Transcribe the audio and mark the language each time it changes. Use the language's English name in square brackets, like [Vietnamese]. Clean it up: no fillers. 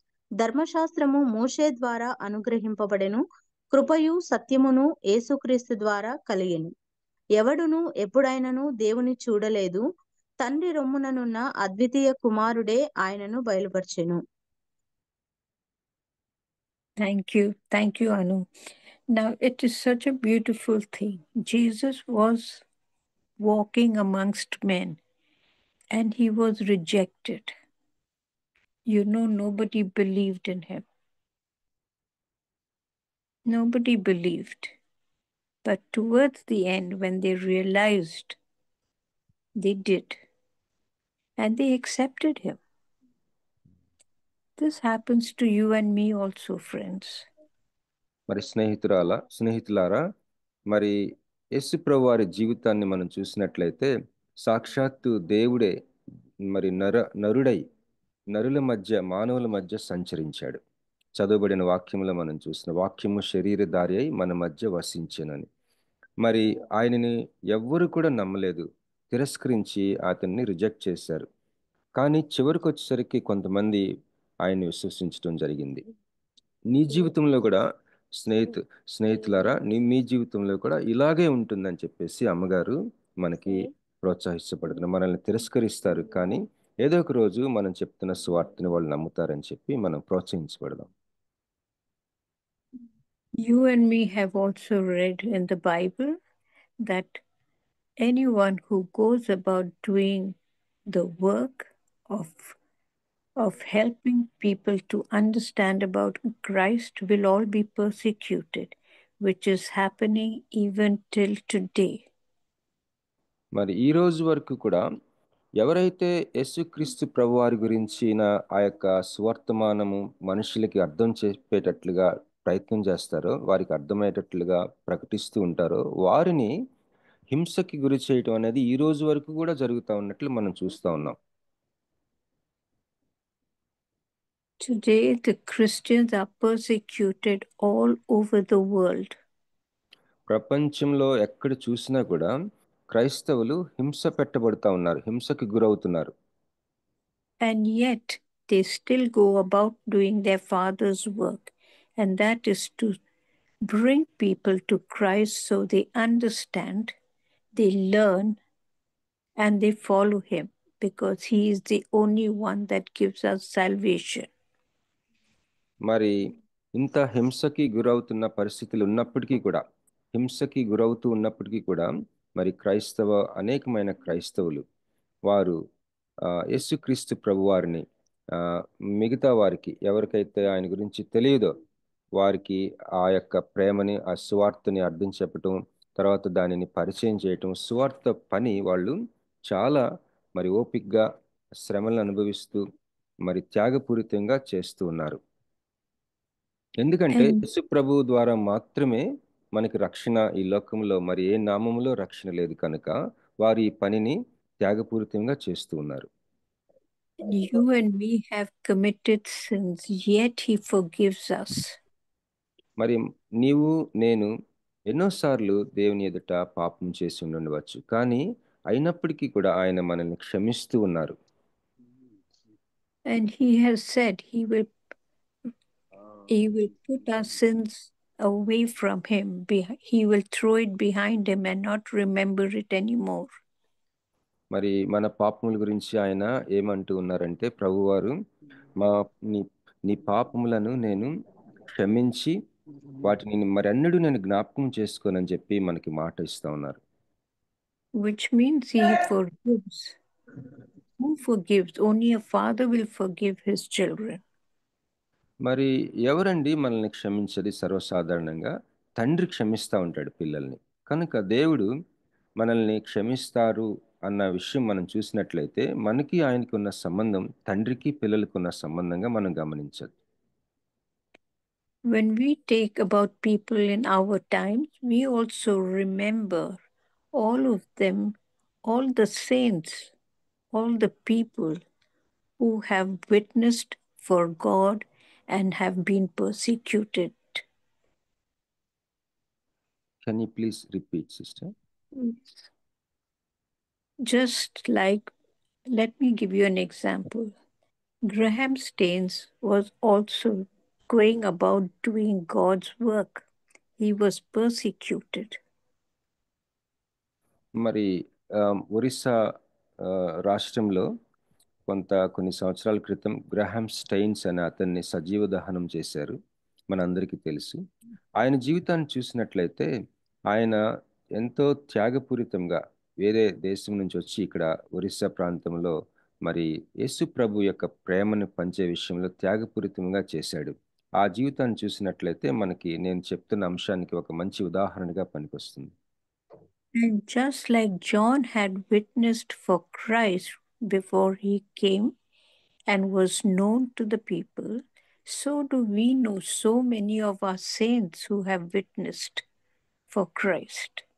[Telugu] ధర్మశాస్త్రము మోషే ద్వారా అనుగ్రహింపబడెను, కృపయు సత్యమును యేసుక్రీస్తు ద్వారా కలిగెను. ఎవడును ఎప్పుడైనను దేవుని చూడలేదు, తండ్రి రొమ్ముననున్న అద్వితీయ కుమారుడే ఆయనను బయలుపర్చెను. [English] Thank you, Anu. Now it is such a beautiful thing. Jesus was walking amongst men and he was rejected. You know, nobody believed in him. Nobody believed. But towards the end, when they realized, they did. And they accepted him. This happens to you and me also, friends. [Telugu] మరి స్నేహితులారా, మరి యేసు ప్రభు వారి జీవితాన్ని మనం చూసినట్లయితే సాక్షాత్తు దేవుడే మరి నరుడై నరుల మధ్య, మానవుల మధ్య సంచరించాడు. చదవబడిన వాక్యంలో మనం చూసిన వాక్యము శరీరధారి అయి మన మధ్య వసించెనని. మరి ఆయనని ఎవ్వరు కూడా నమ్మలేదు, తిరస్కరించి అతన్ని రిజెక్ట్ చేశారు. కానీ చివరికి వచ్చేసరికి కొంతమంది ఆయన్ని విశ్వసించడం జరిగింది. నీ జీవితంలో కూడా స్నేహితులారా, మీ జీవితంలో కూడా ఇలాగే ఉంటుందని చెప్పేసి అమ్మగారు మనకి ప్రోత్సహించబడుతున్నారు. మనల్ని తిరస్కరిస్తారు, కానీ ఏదో ఒక రోజు మనం చెప్తున్న స్వార్థని వాళ్ళు నమ్ముతారని చెప్పి మనం ప్రోత్సహించబడదాం. [English] You and me have also read in the Bible that anyone who goes about doing the work of helping people to understand about Christ will all be persecuted, which is happening even till today. [Telugu] మరి ఈ రోజు వరకు కూడా ఎవరైతే యేసుక్రీస్తు ప్రభువారి గురించిన ఆ యొక్క సువర్తమానము మనుషులకి అర్థం చెప్పేటట్లుగా ప్రయత్నం చేస్తారో, వారికి అర్థమయ్యేటట్లుగా ప్రకటిస్తూ ఉంటారో, వారిని హింసకి గురి చేయటం అనేది ఈ రోజు వరకు కూడా జరుగుతూ ఉన్నట్లు మనం చూస్తూ ఉన్నాం. [English] Today, the Christians are persecuted all over the world. [Telugu] ప్రపంచంలో ఎక్కడ చూసినా కూడా క్రైస్తవులు హింస పెట్టబడుతూ ఉన్నారు, హింసకి గురవుతున్నారు. [English] And yet, they still go about doing their Father's work, and that is to bring people to Christ so they understand, they learn, and they follow Him, because He is the only one that gives us salvation. [Telugu] మరి ఇంత హింసకి గురవుతున్న పరిస్థితులు ఉన్నప్పటికీ కూడా, హింసకి గురవుతూ ఉన్నప్పటికీ కూడా మరి అనేకమైన క్రైస్తవులు వారు యేసుక్రీస్తు ప్రభువారిని మిగతా వారికి ఎవరికైతే ఆయన గురించి తెలియదో వారికి ఆ యొక్క ప్రేమని, ఆ సువార్తని అర్థం చెప్పటం, తర్వాత దానిని పరిచయం చేయటం, సువార్త పని వాళ్ళు చాలా మరి ఓపికగా శ్రమలను అనుభవిస్తూ మరి త్యాగపూరితంగా చేస్తూ ఉన్నారు. ఎందుకంటే యేసు ప్రభు ద్వారా మాత్రమే మనకి రక్షణ ఈ లోకంలో, మరి ఏ నామములో రక్షణ లేదు కనుక వారు ఈ పనిని త్యాగపూరితంగా చేస్తూ ఉన్నారు. [English] You and me have committed sins, yet He forgives us. [Telugu] మరి నీవు నేను ఎన్నోసార్లు దేవుని ఎదుట పాపం చేసి ఉండవచ్చు, కానీ అయినప్పటికీ కూడా ఆయన మనల్ని క్షమిస్తూ ఉన్నారు. [English] And He has said He will put our sins away from Him. He will throw it behind Him and not remember it anymore. [Telugu] మరి మన పాపముల గురించి ఆయన ఏమంటూ ఉన్నారంటే, ప్రభువారు నీ పాపములను నేను క్షమించి వాటిని మరెన్నడూ నేను జ్ఞాపకం చేసుకోనని చెప్పి మనకి మాట ఇస్తా ఉన్నారు. [English] Which means He forgives. Who forgives? Only a father will forgive his children. [Telugu] మరి ఎవరండి మనల్ని క్షమించేది? సర్వసాధారణంగా తండ్రి క్షమిస్తూ ఉంటాడు పిల్లల్ని. కనుక దేవుడు మనల్ని క్షమిస్తారు అన్న విషయం మనం చూసినట్లయితే మనకి ఆయనకి ఉన్న సంబంధం తండ్రికి పిల్లలకు ఉన్న సంబంధంగా మనం గమనించదు. [English] When we take about people in our times, we also remember all of them, all the saints, all the people who have witnessed for God and have been persecuted. Can you please repeat, sister? Just like, let me give you an example. Graham Staines was also going about doing God's work. He was persecuted. [Telugu] మరి ఒరిస్సా రాష్ట్రంలో కొన్ని సంవత్సరాల క్రితం గ్రహాం stains అనే అతన్ని సజీవ దహనం చేశారు, మనందరికీ తెలుసు. ఆయన జీవితాన్ని చూసినట్లయితే ఆయన ఎంతో త్యాగపూరితంగా వేరే దేశం నుంచి వచ్చి ఇక్కడ ఒరిస్సా ప్రాంతంలో మరి యేసు ప్రభు యొక్క ప్రేమను పంచే విషయంలో త్యాగపూరితంగా చేశాడు. ఆ జీవితాన్ని చూసినట్లయితే మనకి నేను చెప్తున్న అంశానికి ఒక మంచి ఉదాహరణగా పనికొస్తుంది. [English] And just like John had witnessed for Christ before he came and was known to the people, so do we know so many of our saints who have witnessed for Christ.